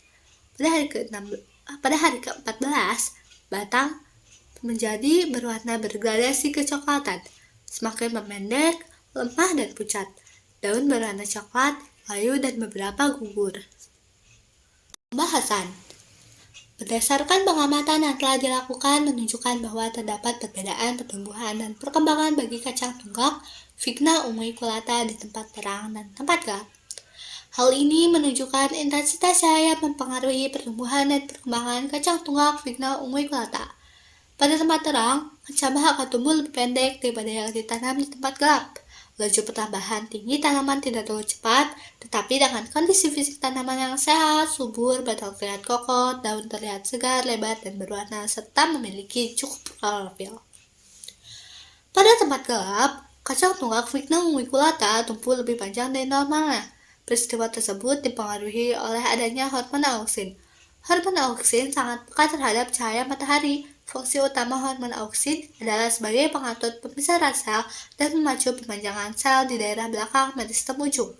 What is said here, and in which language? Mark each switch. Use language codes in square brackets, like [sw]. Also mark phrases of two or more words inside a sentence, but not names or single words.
[id] Pada hari ke-14, batang menjadi berwarna bergradasi kecoklatan, semakin memendek, lemah dan pucat. Daun berwarna coklat, layu dan beberapa gugur. Pembahasan. Berdasarkan pengamatan yang telah dilakukan menunjukkan bahwa terdapat perbedaan pertumbuhan dan perkembangan bagi kacang tunggak Vigna unguiculata di tempat terang dan tempat gelap. Hal ini menunjukkan intensitas cahaya mempengaruhi pertumbuhan dan perkembangan kacang tunggak Vigna unguiculata. Pada tempat terang, kacamah akan tumbuh lebih pendek daripada yang ditanam di tempat gelap. Laju pertambahan tinggi tanaman tidak terlalu cepat, tetapi dengan kondisi fisik tanaman yang sehat, subur, batang terlihat kokoh, daun terlihat segar, lebar, dan berwarna, serta memiliki cukup klorofil. Pada tempat gelap, kacang tunggak Vigna unguiculata tumbuh lebih panjang dari normalnya. Peristiwa tersebut dipengaruhi oleh adanya hormon auksin. Hormon auksin sangat peka terhadap cahaya matahari. Fungsi utama hormon auksin adalah sebagai pengatur pembesaran sel dan memacu pemanjangan sel di daerah belakang meristem ujung.